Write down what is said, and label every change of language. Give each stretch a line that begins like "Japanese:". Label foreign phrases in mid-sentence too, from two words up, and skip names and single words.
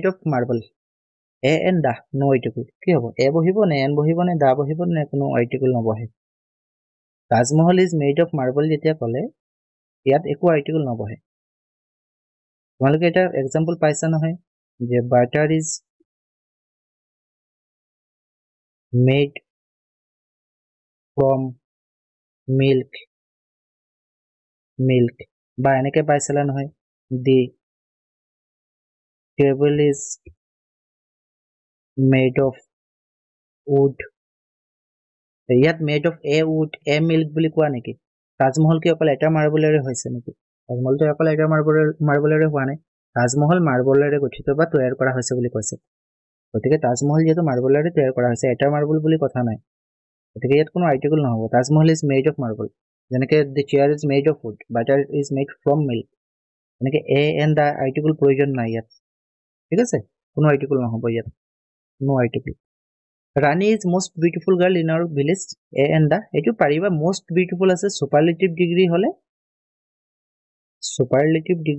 English: of marble a and the no article
Assamese: কি হ'ব এ বহিব নে এন বহিব নে দা বহিব নে কোনো আৰ্টিকুল নবহে
English: Taj Mahal is made of marble
Assamese: যেতিয়া ক'লে ইয়াত একো আৰ্টিকুল নবহে তোমালোকে এটা এক্সাম্পল পাইছা নহয় যে
English: butter is made from milk
Assamese: বা এনেকে পাইছিলা নহয় দি
English: table is made of wood
Assamese: ইয়াত
English: made of a wood a milk
Assamese: বুলি কোৱা নেকি তাজমহল কি অকল এটা মাৰ্বলেৰে হৈছে নেকি তাজমহলটো অকল এটা মাৰ্বলেৰে হোৱা নাই তাজমহল মাৰ্বলেৰে গঠিত বা তৈয়াৰ কৰা হৈছে বুলি কৈছে গতিকে তাজমহল যিহেতু মাৰ্বলেৰে তৈয়াৰ কৰা হৈছে এটা মাৰ্বল বুলি কথা নাই গতিকে ইয়াত কোনো আৰ্টিকুল নহ'ব
English: Taj Mahal is made of marble
Assamese: যেনেকে
English: the chair is made of wood butter is made from milk
Assamese: এনেকে
English: a and the article
Assamese: প্ৰয়োজন নাই ইয়াত ঠিক আছে কোনো আৰ্টিকুল নহ'ব ইয়াত
English: no article Rani is most beautiful girl in our village a and the
Assamese: এইটো পাৰিবা
English: most beautiful
Assamese: আছে
English: superlative degree
Assamese: হ'লে ছুপাৰলেটিভ